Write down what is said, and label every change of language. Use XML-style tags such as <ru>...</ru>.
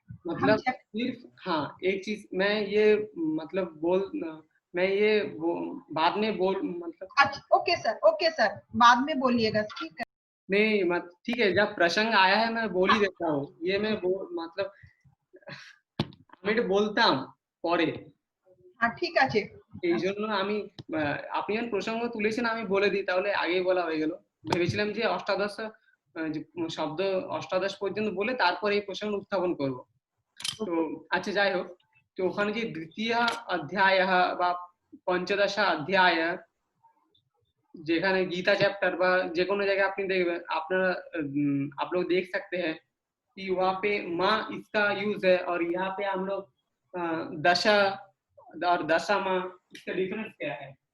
<hi>मतलब सिर्फ, हाँ एक चीज मैं ये मतलब मैं ये बाद में मतलब। अच्छा ओके सर बाद में बोलिएगा, ठीक है। नहीं मत ठीक है, जब प्रसंग आया है मैं बोल ही देता हूँ, ये मैं मतलब</hi> <bn>আমি এটা বলতাম পরে। হ্যাঁ ঠিক আছে। এই জন্য আমি আপনি যখন প্রসঙ্গ তুলেছেন আমি বলে দিই, তাহলে আগেই বলা হয়ে গেল। ভেবেছিলাম যে অষ্টাদশ শব্দ অষ্টাদশ পর্যন্ত বলে তারপরে এই প্রসঙ্গ উত্থাপন করব। তো আচ্ছা যাই হোক, তো ওখানে যে দ্বিতীয় অধ্যায় বা পঞ্চদশ অধ্যায়, যেখানে गीता चैप्टर বা যে কোনো জায়গায় আপনি দেখবেন, আপনারা</bn> <hi>आप लोग देख सकते हैं कि वहाँ पे माँ इसका यूज है, और यहाँ पे हम लोग दशा और दशा माँ, इसका डिफरेंस क्या है?</hi>